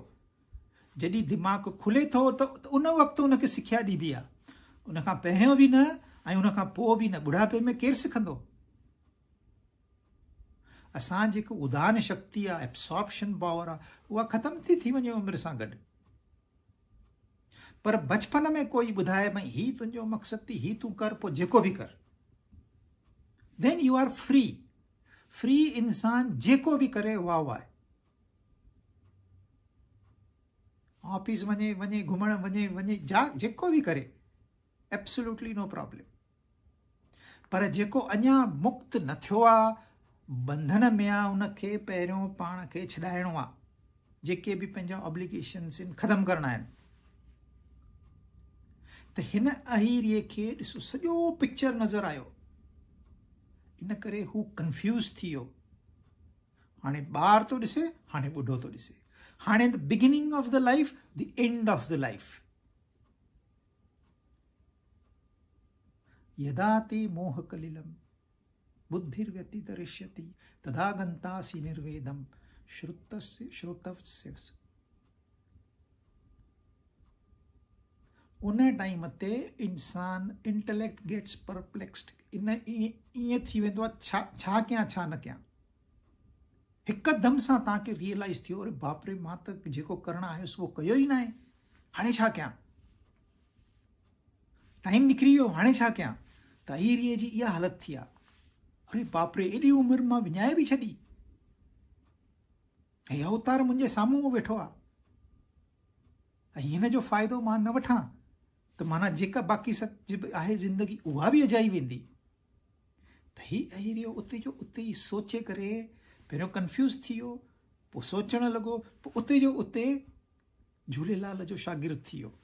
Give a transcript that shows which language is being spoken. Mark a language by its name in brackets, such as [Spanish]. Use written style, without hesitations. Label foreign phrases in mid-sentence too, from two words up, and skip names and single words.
[Sindhi] जॾहिं दिमाग़ु खुले थो त उन वक़्तु उनखे सिख्या ॾिबी आहे, उनखां पहिरियों बि न ऐं उनखां पोइ बि न। बुढ़ापे में केरु सिखंदो? असां जेको उदान शक्ति आहे, [English] absorption power [Sindhi] आहे, उहा ख़तमु थी वञे उमिरि सां गॾु। पर बचपन में कोई ॿुधाए भई ही तुंहिंजो मक़सदु थी, ही तूं कर, पोइ जेको बि कर, [English] then you are free. [Sindhi] फ्री इंसान जेको बि करे वाह वाह। ऑफिस वञे, घुमण वञे, जेको बि करे, [English] absolutely no problem. [Sindhi] पर जेको अञा मुक्त न थियो आहे, बंधन में आहे, उनखे पहिरियों पाण खे छॾाइणो आहे। जेके बि पंहिंजा ऑब्लिगेशन्स आहिनि ख़तमु करणा आहिनि। त हिन अहीरीअ खे ॾिसो, सॼो पिक्चर नज़र आयो, इन करे हू कंफ्यूज़ थी वियो। हाणे ॿार थो ॾिसे, हाणे ॿुढो थो ॾिसे, हाणे [English] the beginning of the life, the end of the life. [Sanskrit] यदा ते मोह कलिलम बुद्धिर्व्यतितरिष्यति तदा गन्तासि निर्वेदम श्रुतस्य। [Sindhi] उन टाइम ते इंसान [English] intellect gets perplexed. [Sindhi] ईअं थी वेंदो आहे, छा कयां छा न कयां। हिकदमि सां तव्हांखे रियलाइज़ थियो, अरे बाप रे, मां त जेको करणु आयुसि उहो कयो ई न आहे, हाणे छा कयां? टाइम निकिरी वियो, हाणे छा कयां? त अहीरीअ जी इहा हालत थी आहे। अरे बाप रे, एॾी उमिरि मां विञाए बि छॾी, ऐं अवतार मुंहिंजे साम्हूं वेठो आहे, ऐं हिन जो फ़ाइदो मां न वठां त माना जेका बाक़ी आहे ज़िंदगी उहा बि अजाई वेंदी। त हीउ अहीरियो उते जो उते ई सोचे करे पहिरियों कंफ्यूज़ थी वियो, पोइ सोचणु लॻो, पोइ उते जो उते झूलेलाल जो शागिर्दु थी वियो।